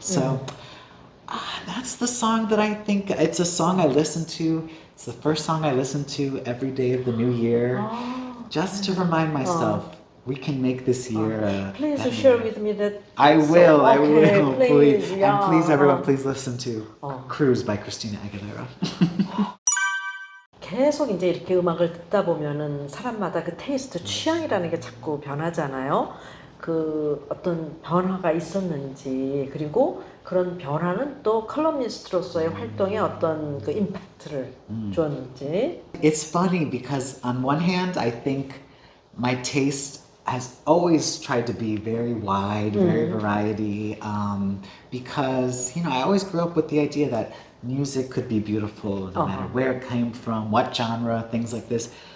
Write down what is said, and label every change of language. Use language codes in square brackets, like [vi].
[en] So that's the song that I think, it's a song I listen to. It's the first song I listen to every day of the new year. Just to remind myself, we can make this year. Please share with me that. I will. I will. Please, And please, everyone, please listen to "Cruise" by Christina Aguilera. [ko] 계속 이제 이렇게 음악을 듣다 보면은 사람마다 그 테이스트 취향이라는 게 자꾸 변하잖아요. 그 어떤 변화가 있었는지, 그리고 그런 변화는 또 컬럼니스트로서의 활동에 어떤 그 임팩트를 줬는지. [en] It's funny because on one hand, I think my taste has always tried to be very wide, very variety, because, you know, I always grew up with the idea that music could be beautiful no matter where it came from, what genre, things like this.